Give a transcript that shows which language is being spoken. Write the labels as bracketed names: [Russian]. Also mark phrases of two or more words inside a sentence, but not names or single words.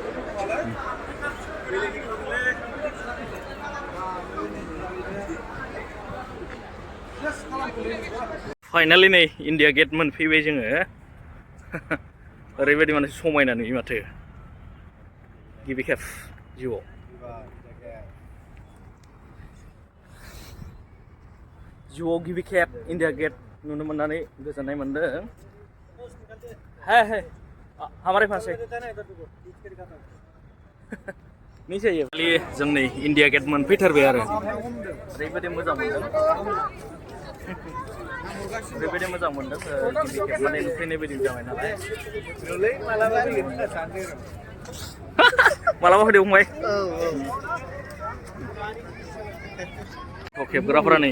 [Bodo] फाइनालि नै इन्डिया गेट मोनफैबाय जोङो ओरैबायदि माने समायना नुयो माथो गिबि खेब जिउआव जिउआव गिबि खेब इन्डिया गेट नुनो मोननानै गोजोननाय मोनदों [Hindi] है है हमारे पास है नहीं चाहिए [Bodo] खालि जों नै इन्डिया गेट मोनफैथारबाय आरो ओरैबायदि मोजां मोनदों ओरैबायदि मोजां मोनदों गिबि खेब माने नुफैनाय बायदि जाबाय नालाय मालाबा फैदो फंबाय खेबग्राफोरा नै